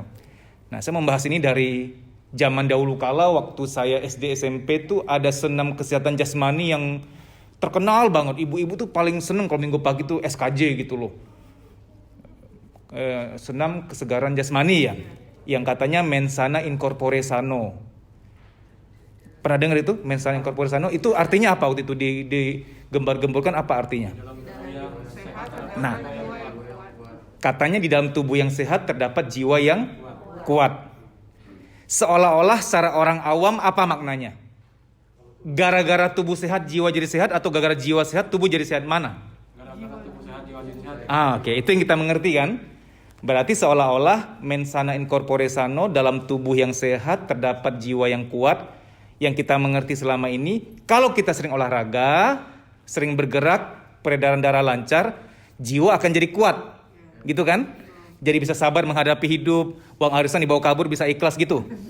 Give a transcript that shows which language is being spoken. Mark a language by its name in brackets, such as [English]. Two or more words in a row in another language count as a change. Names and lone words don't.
[Indonesian] Nah, saya membahas ini dari zaman dahulu kala waktu saya SD SMP tuh ada senam kesehatan jasmani yang terkenal banget. Ibu-ibu tuh paling seneng kalau minggu pagi tuh SKJ gitu loh. Senam kesegaran jasmani ya. Yang katanya [Latin] mensana in corpore sano. [Indonesian] Pernah dengar itu? [Latin] Mensana in corpore sano [Indonesian] itu artinya apa waktu itu digembar-gemborkan, apa artinya? Nah, katanya di dalam tubuh yang sehat terdapat jiwa yang kuat. Seolah-olah secara orang awam apa maknanya? Gara-gara tubuh sehat jiwa jadi sehat atau gara-gara jiwa sehat tubuh jadi sehat? Mana? Gara-gara tubuh sehat jiwa jadi sehat. Oke, itu yang kita mengerti kan? Berarti seolah-olah [Latin] mensana in corpore sano, [Indonesian] dalam tubuh yang sehat terdapat jiwa yang kuat. Yang kita mengerti selama ini, kalau kita sering olahraga, sering bergerak, peredaran darah lancar, jiwa akan jadi kuat, gitu kan? Jadi bisa sabar menghadapi hidup, uang arisan dibawa kabur bisa ikhlas gitu.